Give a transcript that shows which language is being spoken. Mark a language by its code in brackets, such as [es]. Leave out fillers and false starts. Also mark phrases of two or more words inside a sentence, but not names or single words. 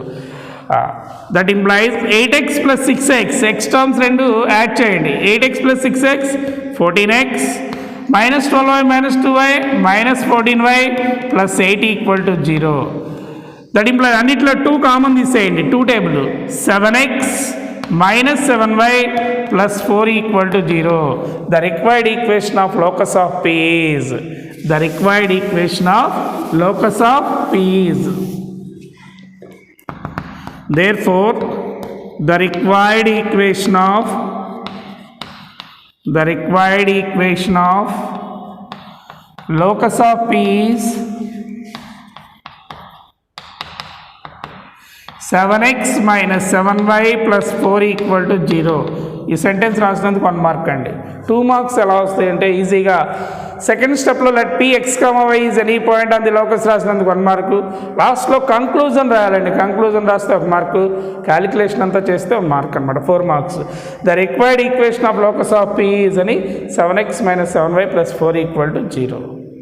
[en] that implies 8x plus 6x x terms [te] రెండు యాడ్ చేయండి. [en] 8x plus 6x 14x minus 12y minus 2y minus 14y plus 8 equal to 0. That implies [te] అన్నిట్లో 2 కామన్ తీసేయండి. [en] 2 table 7x minus 7y plus 4 equal to 0. The required equation of locus of P is therefore the required equation of locus of P is 7x minus 7y plus 4 equal to 0. [te] ఈ సెంటెన్స్ రాసినందుకు 1 మార్క్ అండి. 2 మార్క్స్ ఎలా వస్తాయంటే ఈజీగా [en] second steplo let P x comma y is any point on the locus [te] రాసినందుకు 1 మార్కు. [en] lastlo conclusion [te] రాయాలండి. కంక్లూజన్ రాస్తే 1 మార్కు. క్యాలిక్యులేషన్ అంతా చేస్తే 1 మార్క్ అనమాట. 4 మార్క్స్. [en] The required equation of locus of P is అని 7x - 7y + 4 = 0.